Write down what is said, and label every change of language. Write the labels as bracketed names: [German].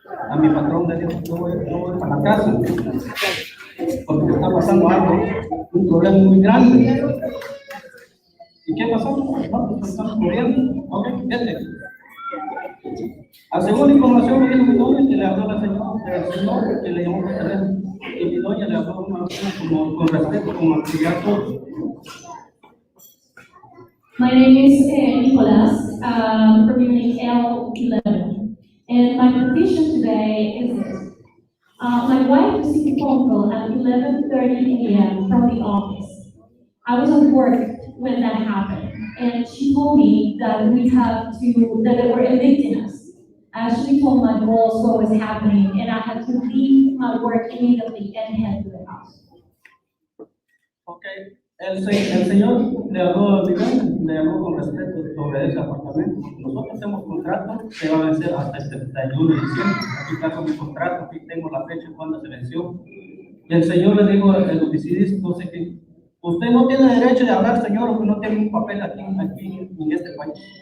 [Spanish] A mi patrón le dijo, yo voy para la casa, porque está pasando algo, un problema muy grande. ¿Y qué pasó? No, pues estamos corriendo. Ok, vete. A según la información me dijo mi doña que le habló a la señora, el señor que le llamó por teléfono, y mi doña le habló como con respeto, como actividad todo. [English] My name is Nicolas, from Unit L11, and my petition today is this. My wife received a phone call at 11:30 a.m. from the office. I was at work when that happened, and she told me that that they were evicting us. I actually told my boss what was happening, and I had to leave my work immediately and head to the house. Okay. [Spanish] El señor le habló a mi doña, le habló con respeto sobre ese apartamento. Nosotros tenemos contrato que va a vencer hasta el 31 de diciembre. Aquí está con mi contrato, aquí tengo la fecha cuando se venció. Y el señor le dijo al oficinista, no sé qué, usted no tiene derecho de hablar, señor, porque no tiene un papel aquí en este país.